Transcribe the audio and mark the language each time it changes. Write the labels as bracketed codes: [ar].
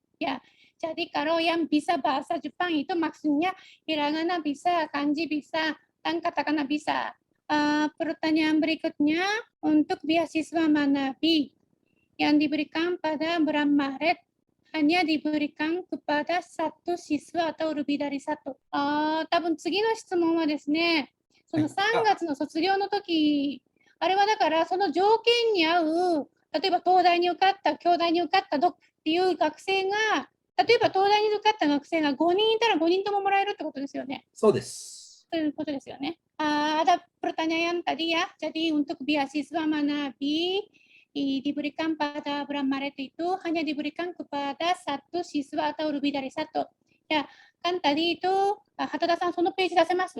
[id] Ya, jadi kalau yang bisa bahasa Jepang itu maksudnya hiragana bisa, kanji bisa, dan katakana bisa. Pertanyaan berikutnya, untuk beasiswa Manabi yang diberikan pada bulan Maret hanya diberikan kepada satu siswa atau lebih dari satu. [ja] 多分次の質問はですね、その3月の卒業の時、あれはだからその条件に合う、例えば東大に受かった、京大に受かったっていう学生が、例えば東大に受かった学生が5人いたら5人とももらえるってことですよね。そうです。ということですよね。 [id] ada pertanyaan tadi ya, jadi untuk beasiswa Manabi diberikan pada bulan Maret itu hanya diberikan kepada satu siswa atau lebih dari satu. Ya, kan tadi itu, Hatada-san, [ja] そのページ出せます？